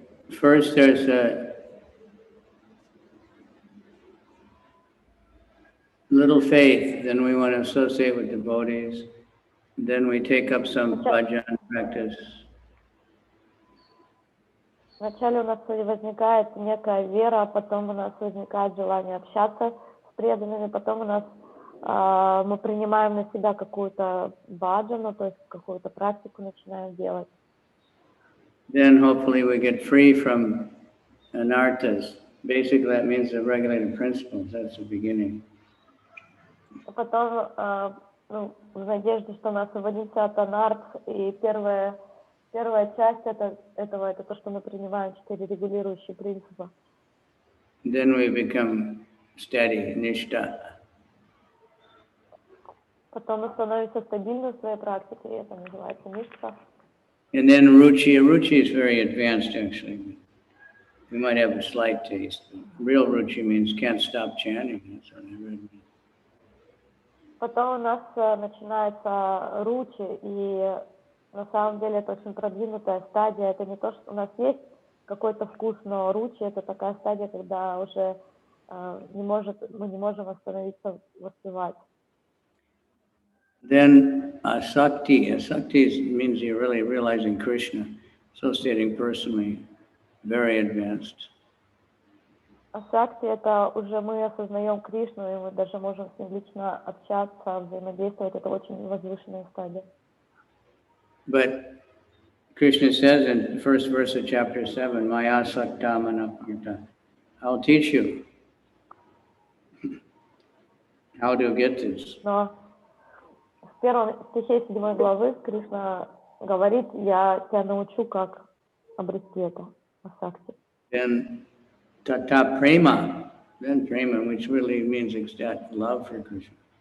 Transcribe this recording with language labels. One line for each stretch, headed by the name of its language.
English: first there's a little faith, then we want to associate with devotees, then we take up some bhajan practice.
Russian: Вначале у нас возникает некая вера, а потом у нас возникает желание общаться с преданными, потом у нас мы принимаем на себя какую-то баджану, то есть какую-то практику начинаем делать.
English: Then hopefully we get free from anarthas. Basically that means the regulated principles, that's the beginning.
Russian: А потом, в надежде, что мы освободимся от анарт, и первая часть этого это то, что мы принимаем 4 регулирующие принципа.
English: Then we become steady, nishta.
Russian: Потом мы становимся стабильны в своей практике, и это называется ништа.
English: And then ruchi. Ruchi is very advanced actually. We might have a slight taste. Real ruchi means can't stop chanting. That's what I read.
Russian: Потом у нас начинается ручи, и на самом деле это очень продвинутая стадия. Это не то, что у нас есть какой-то вкус, но ручи это такая стадия, когда уже мы не можем остановиться воспевать.
English: Then asakti. Asakti means you're really realizing Krishna, associating personally, very advanced.
Russian: Асакти это уже мы осознаем Кришну, и мы даже можем с ним лично общаться, взаимодействовать. Это очень возвышенная стадия.
English: But Krishna says in the first verse of chapter 7,
Sanskrit: Maya sakta manaparta.
English: I'll teach you how to get this.
Russian: Но в первом стихе 7 главы Кришна говорит, я тебя научу, как обрести это, асакти.
English: Then tata prema, then prema, which really means ecstatic love for Krishna.